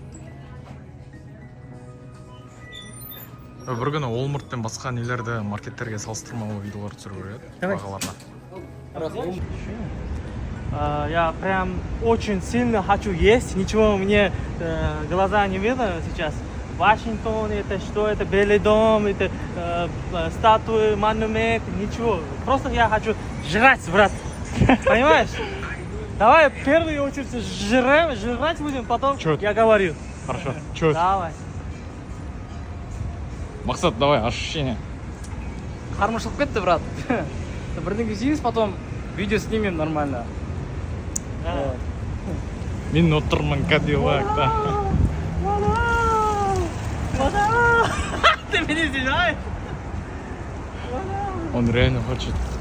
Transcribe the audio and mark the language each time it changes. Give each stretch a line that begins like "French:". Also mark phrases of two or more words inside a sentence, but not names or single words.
Kazakh: Бір күні Walmart'пен басқа нелерді маркеттерге салыстырмалы видеолар түсіру керек бағаларына.
Russian: Я прям очень сильно хочу есть, ничего мне глаза не видно сейчас. Вашингтон, это что, это Белый дом, это статуи, монумент, ничего. Просто я хочу жрать, брат. Понимаешь? Давай в первую очередь жрать будем, потом я говорю. Хорошо. Чё? Давай. Мақсат, давай, ощущение.
Kazakh: Қармышылып кетті, брат. Бірдеңе жейміз,
Russian: потом видео снимем нормально.
Kazakh: Мен отырмын Кадиллакта.
Russian: Вода! Ты меня снимаешь? Он реально хочет.